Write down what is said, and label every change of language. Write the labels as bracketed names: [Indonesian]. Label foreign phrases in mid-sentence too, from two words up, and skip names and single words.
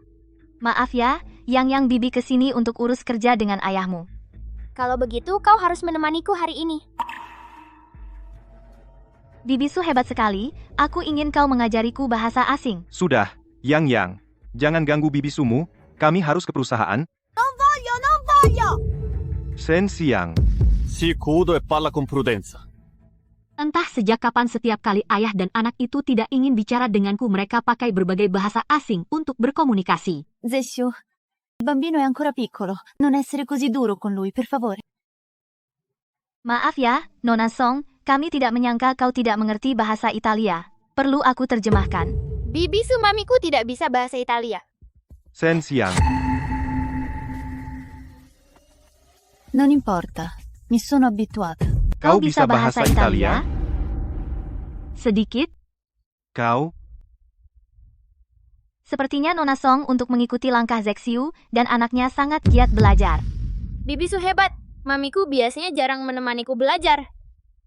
[Indonesian] Maaf ya, Yang Bibi kesini untuk urus kerja dengan ayahmu. Kalau begitu, kau harus menemaniku hari ini. Bibi Su hebat sekali, aku ingin kau mengajariku bahasa asing. Sudah, Yang. Jangan ganggu bibi sumu, kami harus ke perusahaan. [Italian] Non voglio! Sen Siang. Si cudo e parla con prudenza. [Indonesian] Entah sejak kapan setiap kali ayah dan anak itu tidak ingin bicara denganku, mereka pakai berbagai bahasa asing untuk berkomunikasi. [Italian] Zexiu, il bambino è ancora piccolo. Non essere così duro con lui, per favore. [Indonesian] Maaf ya, Nona Song, kami tidak menyangka kau tidak mengerti bahasa Italia. Perlu aku terjemahkan. Bibi Su, mamiku tidak bisa bahasa Italia. [Italian] Sen Siang. Non importa, mi sono abituata. [Indonesian] Kau bisa bahasa Italia? Sedikit? Kau? Sepertinya Nona Song untuk mengikuti langkah Zexiu dan anaknya sangat giat belajar. Bibi Su hebat. Mamiku biasanya jarang menemaniku belajar.